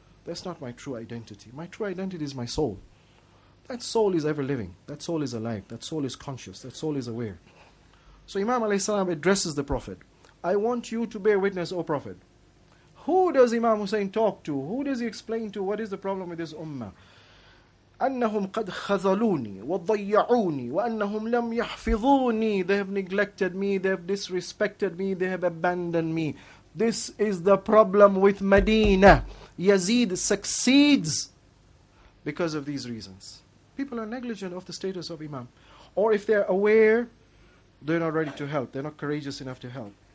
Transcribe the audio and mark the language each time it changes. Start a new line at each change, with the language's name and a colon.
English: That's not my true identity. My true identity is my soul. That soul is ever living. That soul is alive. That soul is conscious. That soul is aware. So Imam alayhi salam addresses the Prophet. I want you to bear witness, O Prophet. Who does Imam Hussein talk to? Who does he explain to? What is the problem with this ummah?
Arabic: أنهم قد خذلوني وضيعوني وأنهم لم يحفظوني.
English: They have neglected me, they have disrespected me, they have abandoned me. This is the problem with Medina. Yazid succeeds because of these reasons. People are negligent of the status of Imam. Or if they're aware, they're not ready to help. They're not courageous enough to help.